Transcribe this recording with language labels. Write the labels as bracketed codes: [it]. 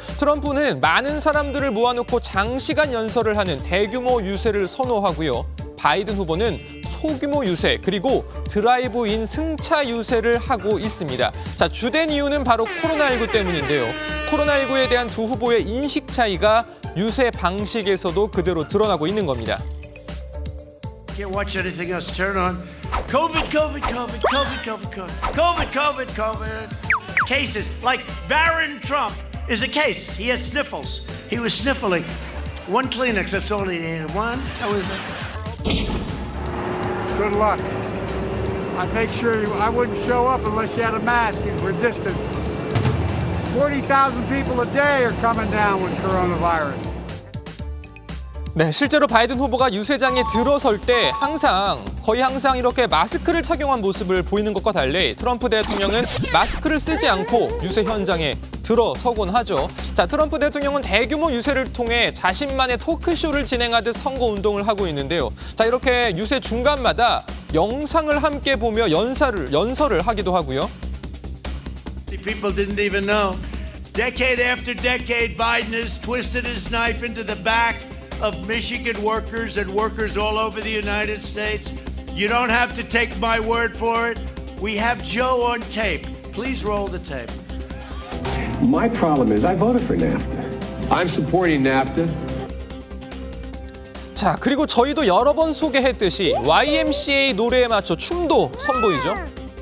[ko] 트럼프는 많은 사람들을 모아놓고 장시간 연설을 하는 대규모 유세를 선호하고요. 바이든 후보는 소규모 유세, 그리고 드라이브인 승차 유세를 하고 있습니다. 자, 주된 이유는 바로 코로나19 때문인데요. 코로나19에 대한 두 후보의 인식 차이가 유세 방식에서도 그대로 드러나고 있는 겁니다. [en] Can't watch anything else. Turn on. COVID, COVID, COVID, COVID, COVID, COVID, COVID, COVID, COVID. Cases like Barron Trump is a case. He had sniffles. He was sniffling. One Kleenex. That's all he needed. One. That was it. Good luck. I make sure I wouldn't show up unless you had a mask and were distanced. 40,000 people a day are coming down with coronavirus. [ko] 네, 실제로 바이든 후보가 유세장에 들어설 때 거의 항상 이렇게 마스크를 착용한 모습을 보이는 것과 달리 트럼프 대통령은 마스크를 쓰지 않고 유세 현장에 들어서곤 하죠. 자, 트럼프 대통령은 대규모 유세를 통해 자신만의 토크쇼를 진행하듯 선거운동을 하고 있는데요. 자, 이렇게 유세 중간마다 영상을 함께 보며 연설을 하기도 하고요. [en] People didn't even know. Decade after decade, Biden has twisted his knife into the back of Michigan workers and workers all over the United States. You don't have to take my word for it. We have Joe on tape. Please roll the tape. My problem is I voted for NAFTA. I'm supporting NAFTA. [ko] 자, 그리고 저희도 여러 번 소개했듯이 YMCA 노래에 맞춰 춤도 선보이죠.